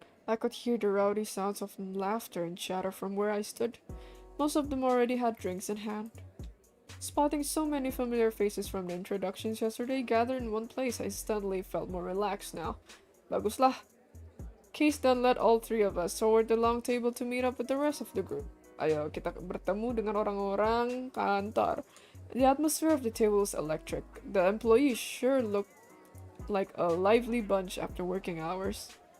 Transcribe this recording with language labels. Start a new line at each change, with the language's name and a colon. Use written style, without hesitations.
English: I could hear the rowdy sounds of laughter and chatter from where I stood. Most of them already had drinks in hand. Spotting so many familiar faces from the introductions yesterday gathered in one place, I suddenly felt more relaxed now. Baguslah. Case then led all three of us toward the long table to meet up with the rest of the group.
Indonesian: Ayo, kita bertemu dengan orang-orang kantor.
English: The atmosphere of the table was electric. The employees sure looked like a lively bunch after working hours.